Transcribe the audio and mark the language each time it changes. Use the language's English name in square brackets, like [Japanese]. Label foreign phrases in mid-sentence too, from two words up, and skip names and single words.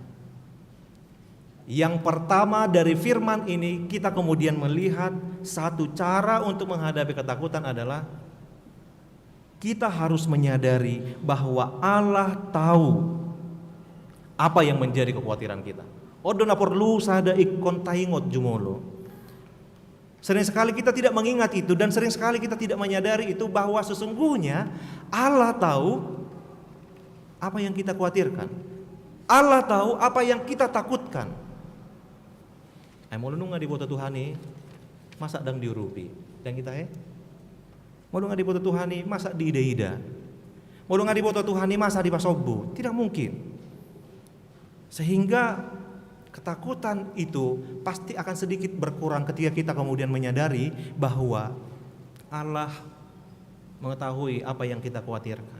[Indonesian] Yang pertama dari firman ini kita kemudian melihat satu cara untuk menghadapi ketakutan adalah kita harus menyadari bahwa Allah tahu apa yang menjadi kekhawatiran kita. [Batak Toba] Odo na perlu sada ikon taingot jumolo. [Indonesian] Sering sekali kita tidak mengingat itu dan sering sekali kita tidak menyadari itu bahwa sesungguhnya Allah tahu apa yang kita khawatirkan. Allah tahu apa yang kita takutkan. Mau lu nggak dibuat Tuhan nih, masa [Batak Toba] dang diurupi. [Indonesian] Dan kita mau lu nggak dibuat Tuhan nih, masa [Batak Toba] di ida-ida. [Indonesian] Mau lu nggak dibuat Tuhan nih, masa [Batak Toba] di pasobu. [Indonesian] Tidak mungkin. Sehingga ketakutan itu pasti akan sedikit berkurang ketika kita kemudian menyadari bahwa Allah mengetahui apa yang kita khawatirkan.